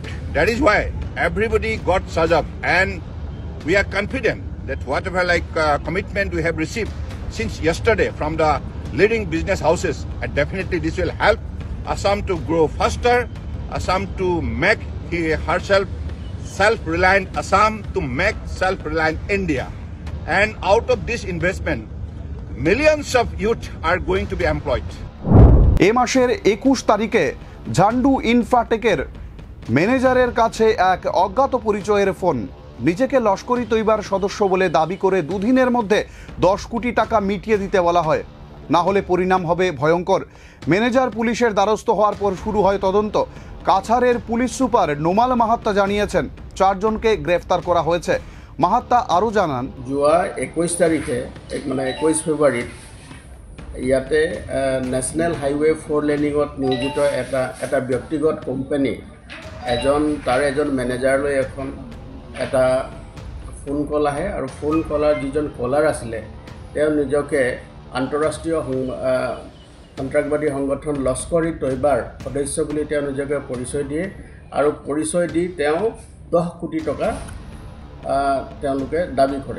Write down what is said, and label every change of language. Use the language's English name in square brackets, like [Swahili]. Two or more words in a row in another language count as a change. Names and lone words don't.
[English] That is why everybody got surged up, and we are confident that whatever commitment we have received since yesterday from the leading business houses, and definitely this will help Assam to grow faster, Assam to make herself self-reliant, Assam to make self-reliant India. And out of this investment, millions of youth are going to be employed. [Bangla] এ মাসের 21 তারিখে ঝান্ডু ইনফ্রাটেকের ম্যানেজারের কাছে এক অজ্ঞাত পরিচয়ের ফোন। নিজেকে লস্করি তৈবার সদস্য বলে দাবি করে দুদিনের মধ্যে 10 কোটি টাকা মিটিয়ে দিতে বলা হয়, না হলে পরিণাম হবে ভয়ঙ্কর। ম্যানেজার পুলিশের দ্বারস্থ হওয়ার পর শুরু হয় তদন্ত। কাছাড়ের পুলিশ সুপার নোমাল মাহাত্তা জানিয়েছেন 4 জনকে গ্রেফতার করা হয়েছে। মাহাত্তা আরও জানান, [Assamese] যোৱা 21 তাৰিখে মানে 21 ফেব্ৰুৱাৰীত ইয়াতে [English] national highway [Assamese] 4 লেনিঙত নিয়োজিত এটা ব্যক্তিগত কোম্পানী তাৰে এজন মেনেজাৰলৈ এটা ফোন কল আহে, আৰু ফোন কলাৰ যিজন কলাৰ আছিলে তেওঁ নিজকে আন্তঃৰাষ্ট্ৰীয় সন্ত্ৰাসবাদী সংগঠন লস্কৰি তৈবাৰ সদস্য বুলি তেওঁ নিজকে পৰিচয় দিয়ে, আৰু পৰিচয় দি তেওঁ 10 কোটি টকা তেওঁলোকে দাবী কৰে।